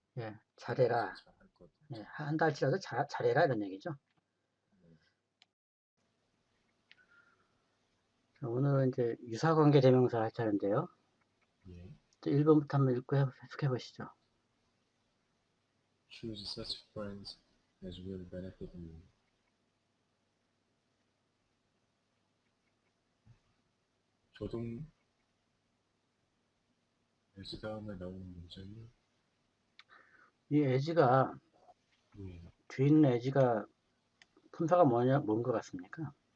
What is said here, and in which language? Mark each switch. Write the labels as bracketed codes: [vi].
[ko] 예, 잘해라. 잘할 것. 예, 한다 할지라도 잘해라 이런 얘기죠. 자, 오늘은 이제 유사관계 대명사 할 차례인데요. 예. 1번부터 한번 읽고 해석해 보시죠. [en] Choose such friends as will benefit you. [ko] 조동 as 다음에 나오는 문장이 이 에지가 예. 뒤에 있는 에지가 품사가 뭔 것 같습니까?